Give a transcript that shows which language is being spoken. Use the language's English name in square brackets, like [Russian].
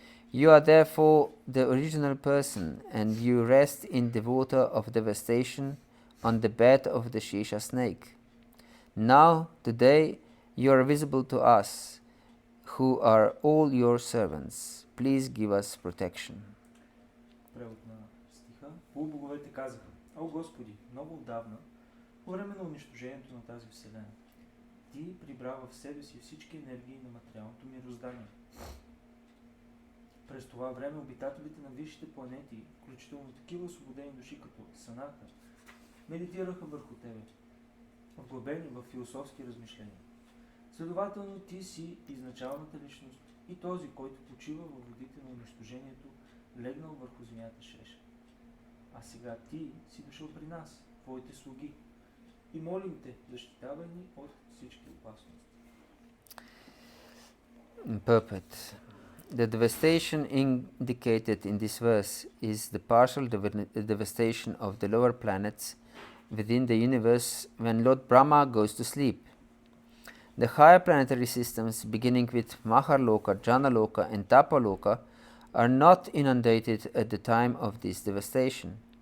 [English] You are therefore the original person, and you rest in the water of devastation on the bed of the Shisha snake. Now, today, you are visible to us, who are all your servants. Please give us protection. [Bulgarian] Превод на стиха. Полубоговете казаха: О Господи, много отдавна, по време на унищожението на тази вселена, Ти прибра в себе си всички енергии на материалното мироздание. През това време обитателите на висшите планети, включително такива освободени души като Санака, медитираха върху Тебе, вглъбени в философски размишления. Следователно, Ти си изначалната личност и този, който почива във водите на унищожението, легнал върху земята Шеша. А сега Ти си дошъл при нас, Твоите слуги, и молим Те, защитавай ни от всички опасности. [English] Purport. The devastation indicated in this verse is the partial devastation of the lower planets within the universe when Lord Brahma goes to sleep. The higher planetary systems, beginning with Maharloka, Janaloka and Tapaloka, are not inundated at the time of this devastation.